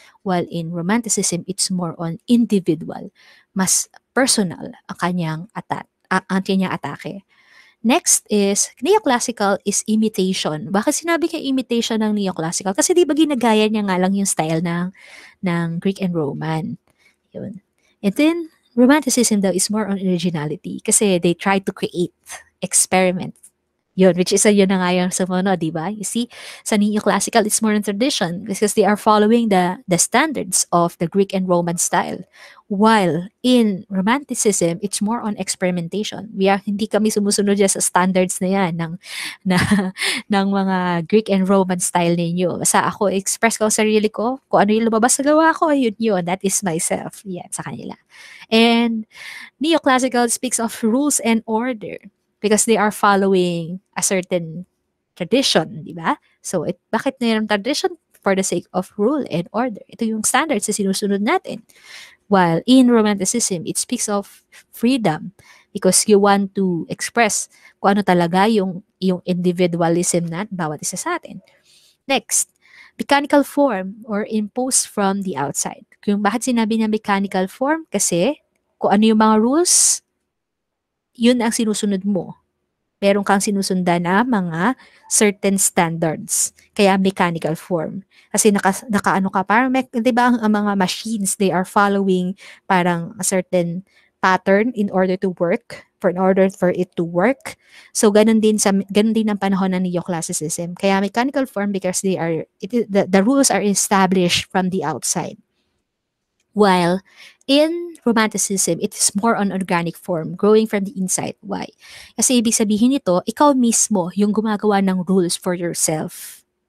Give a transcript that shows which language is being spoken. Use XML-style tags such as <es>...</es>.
<en>While in Romanticism, it's more on individual,</en> <tl>mas personal ang kanyang atake.</tl> <en>Next is, Neoclassical is imitation.</en> <tl>Bakit sinabi kay imitation ng Neoclassical? Kasi di ba ginagaya niya nga lang yung style ng Greek and Roman. Yun.</tl> <en>And then, Romanticism daw is more on originality kasi they try to create, experiment. Yun, which is yun na nga yung sumunod, di ba? You see, sa Neoclassical, it's more on tradition because they are following the standards of the Greek and Roman style. While in Romanticism, it's more on experimentation.</en> <tl>Hindi kami sumusunod sa standards na yan ng mga Greek and Roman style ninyo. Basta ako, express ko sarili ko, kung ano yung lumabas sa gawa ko, yun,</tl> <en>that is myself.</en> <tl>Yan, sa kanila.</tl> <en>And Neoclassical speaks of rules and order because they are following a certain tradition, di ba?</en> <tl>So, bakit mayroong tradition?</tl> <en>For the sake of rule and order.</en> <tl>Ito yung standards na sinusunod natin.</tl> <en>While in Romanticism, it speaks of freedom because you want to express kung ano talaga yung individualism na bawat isa sa atin. Next, mechanical form or imposed from the outside.</en> <tl>Kung bakit sinabi niya mechanical form? Kasi kung ano yung mga rules, yun ang sinusunod mo. Meron kang sinusundan na mga certain standards. Kaya mechanical form. Kasi nakaano ka, parang, di ba ang mga machines,</tl> <en>they are following parang a certain pattern in order to work, in order for it to work.</en> <tl>So, ganun din ang panahon ng Neoclassicism.</tl> <en>Kaya mechanical form because the rules are established from the outside. While in Romanticism, it is more on organic form, growing from the inside.</en> <tl>Why? Kasi ibig sabihin nito, ikaw mismo yung gumagawa ng rules for yourself.</tl>